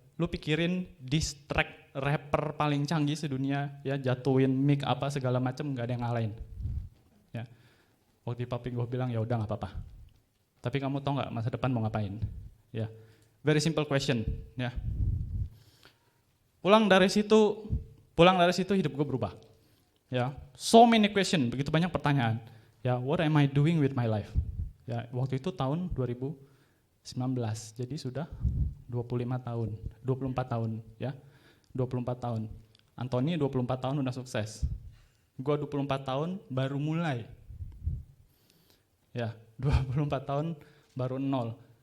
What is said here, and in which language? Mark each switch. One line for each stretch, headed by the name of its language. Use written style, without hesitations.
Indonesian: Lu pikirin diss track rapper paling canggih sedunia ya, jatuhin mic apa segala macem, nggak ada yang ngalahin. Ya. Waktu papi gue bilang ya udah nggak apa-apa. Tapi kamu tahu nggak masa depan mau ngapain? Ya.
English: Very simple question,
Indonesian: ya. Pulang dari situ hidup gue berubah. Ya,
English: so many question,
Indonesian: begitu banyak pertanyaan.
English: Ya, what am I doing with my life?
Indonesian: Ya, waktu itu tahun 2019, jadi sudah 24 tahun, ya. 24 tahun. Anthony 24 tahun udah sukses. Gue 24 tahun baru mulai. Ya, 24 tahun baru nol.